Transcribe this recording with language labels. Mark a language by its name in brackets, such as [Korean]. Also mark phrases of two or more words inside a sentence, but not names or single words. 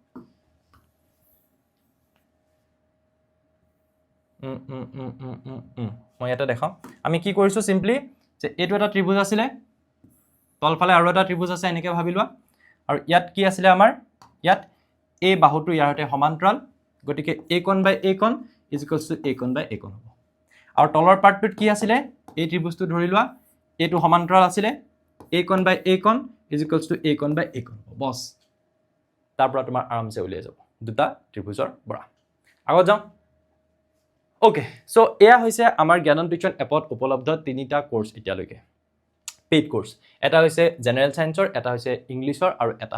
[Assamese] মই এটা দেখাও আমি কি কৰিছো সিম্পলি যে এটো এটা ত্ৰিভুজ আছিল তলফালে আৰু এটা ত্ৰিভুজ আছে এনেকে ভাবি লোৱা আৰু ইয়াত কি আছিল আমাৰ ইয়াত a বাহুটো ইয়াৰ সৈতে সমান্তৰাল গতিকে [English] a1 by a1 is equals to a1 by a1 [Assamese] হ'ব আৰু তলৰ পাৰ্টটোত কি আছিল এই ত্ৰিভুজটো ধৰি লোৱা এটো সমান্তৰাল আছিল [English] a con by a con [Assamese] is equals to a con by a con বস তাৰ পৰা তোমাৰ আৰামছে উলিয়াই যাব দুটা ত্ৰিভুজৰ পৰা আগত যাও [English] okay so [Assamese] এয়া হৈছে আমাৰ জ্ঞানন টিউচন এপত উপলব্ধ তিনিটা কোৰ্স এতিয়ালৈকে [English] paid course [Assamese] এটা হৈছে জেনাৰেল সায়েন্সৰ এটা হৈছে ইংলিছৰ আৰু এটা